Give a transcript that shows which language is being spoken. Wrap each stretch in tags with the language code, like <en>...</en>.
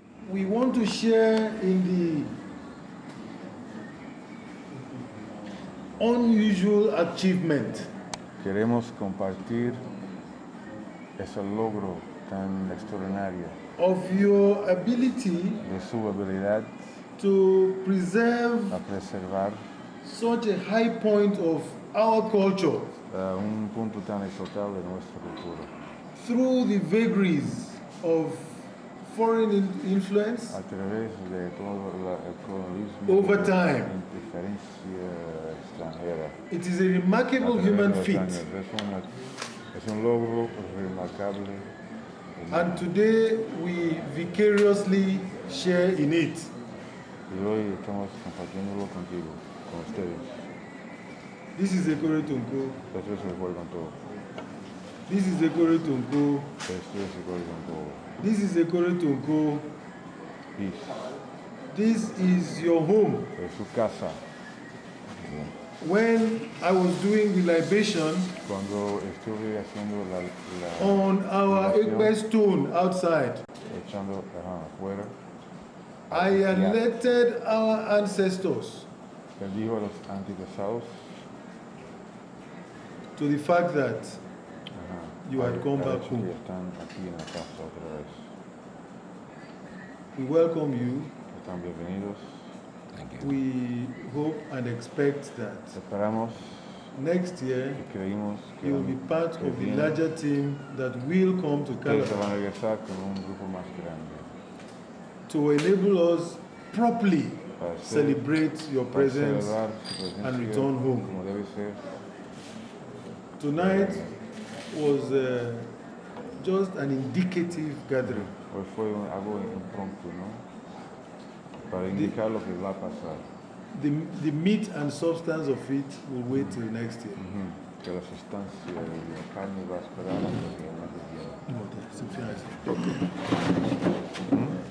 <en>we want to share in the unusual achievement</en> <es>Queremos compartir ese logro tan extraordinario</es> <en>of your ability</en> <es>de su habilidad</es> <en>to preserve</en> <es>a preservar</es> <en>such a high point of our culture</en> <es>un punto tan exaltado de nuestra cultura.</es> <en>through the vagaries of foreign influence</en> <es>A través de todo el colonialismo,</es> <en>over time.</en> <es>la interferencia extranjera.</es> <en>It is a remarkable human feat.</en> <es>Es un logro remarcable.</es> <en>And today we vicariously share in it.</en> <es>Y hoy estamos compartiéndolo contigo, con ustedes.</es> <en>This is Ékórétònkó.</en> <es>Esto es Ékórétònkó.</es> <en>This is Ékórétònkó.</en> <es>Esto es Ékórétònkó.</es> <en>This is Ékórétònkó. Peace. This is your home.</en> <es>Es su casa.</es> <en>When I was doing the libation</en> <es>Cuando estuve haciendo la</es> <en>on our Ékpè stone outside,</en> <es>echando afuera,</es> <en>I alerted our ancestors</en> <es>le dijo a los antepasados</es> <en>to the fact that you had come back</en> <es>que</es> <en>home.</en> <es>están aquí en la casa otra vez.</es> <en>We welcome you.</en> <es>Están bienvenidos.</es> <en>We hope and expect that</en> <es>Esperamos</es> <en>next year</en> <es>y creímos que</es> <en>you will be part of the larger team that will come to</en> <es>ustedes se van a</es> <en>Calabar</en> <es>regresar con un grupo más grande</es> <en>to enable us properly</en> <es>para</es> <en>celebrate your presence</en> <es>celebrar su presencia</es> <en>and return home.</en> <es>como debe ser.</es> <en>Tonight was just an indicative gathering.</en> <es>Hoy fue algo impromptu, ¿no? Para indicar lo que va a pasar.</es> <en>The meat and substance of it will wait till next year.</en> <es>Que la sustancia de la carne va a esperar hasta que el año que viene.</es>